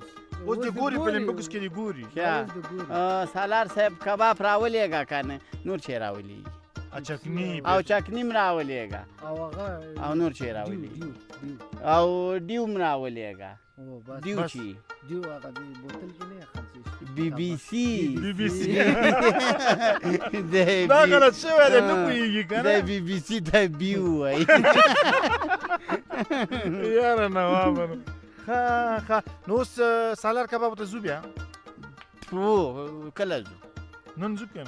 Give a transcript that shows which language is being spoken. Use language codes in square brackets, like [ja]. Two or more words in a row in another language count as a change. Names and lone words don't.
[ps] اوس دې ګوري په لمبکس کې دې ګوري ښه سالار صاحب کباب راولېږه که نه نور چې راولېږي چکنی او چکنیم راولېږه او هغه او نور چې راولېږي او ډیو م راولېږه ډیو بس. چې دیو هغه د بوتل کې نه خرڅېږي بی بی سی بی بی سی د دا غلط شوی دی نه پوهېږي که د نه بی بی سی ته بیو وایي یاره نوابه ښه نو اوس سالار کباب ته ځو بیا هو کله ځو نن ځو که نه